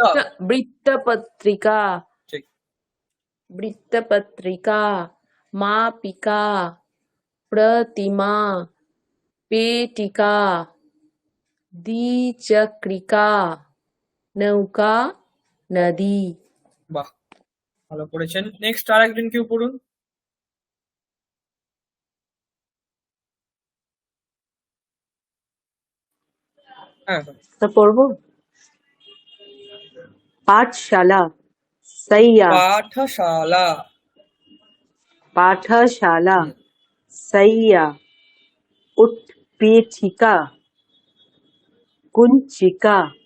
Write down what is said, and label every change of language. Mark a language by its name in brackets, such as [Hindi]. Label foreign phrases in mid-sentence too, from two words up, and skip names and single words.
[Sanskrit] वृत्तपत्रिका, ठीक। वृत्तपत्रिका, मापिका, प्रतिमा, पेटिका, द्विचक्रिका, नौका, नदी। [Bangla] বাহ, ভালো পড়েছেন। নেক্সট আর একজন কেউ পড়ুন। হ্যাঁ। তো পড়বো। [Sanskrit] पाठशाला, सैया, [Bangla] পাঠশালা। [Sanskrit] पाठशाला, सैया, उत्पीठिका, कुंचिका,